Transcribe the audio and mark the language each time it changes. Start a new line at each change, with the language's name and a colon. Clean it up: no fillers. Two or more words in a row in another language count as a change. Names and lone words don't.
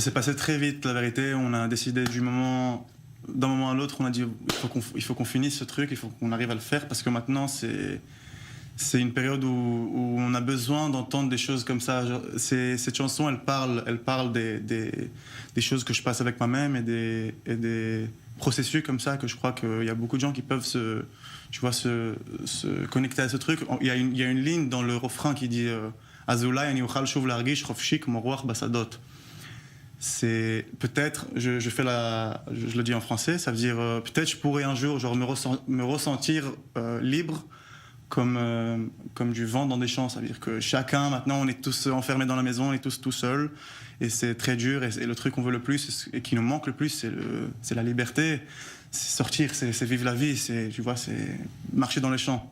French: s'est passé très vite, la vérité. On a décidé d'un moment à l'autre, on a dit il faut qu'on finisse ce truc, il faut qu'on arrive à le faire, parce que maintenant, c'est une période où on a besoin d'entendre des choses comme ça. Cette chanson, elle parle des choses que je passe avec moi-même et des processus comme ça, que je crois qu'il y a beaucoup de gens qui peuvent se connecter à ce truc. Il y a une ligne dans le refrain qui dit
Hebrew: אולי אני אוכל שוב להרגיש חופשי כמו רוח בשדות.
French: C'est peut-être, je le dis en français, ça veut dire peut-être je pourrais un jour me ressentir libre comme du vent dans des champs. Ça veut dire que chacun, maintenant, on est tous enfermés dans la maison, on est tous tout seuls, et c'est très dur, et le truc qu'on veut le plus, et qui nous manque le plus, c'est la liberté, c'est sortir, c'est vivre la vie, c'est marcher dans les champs.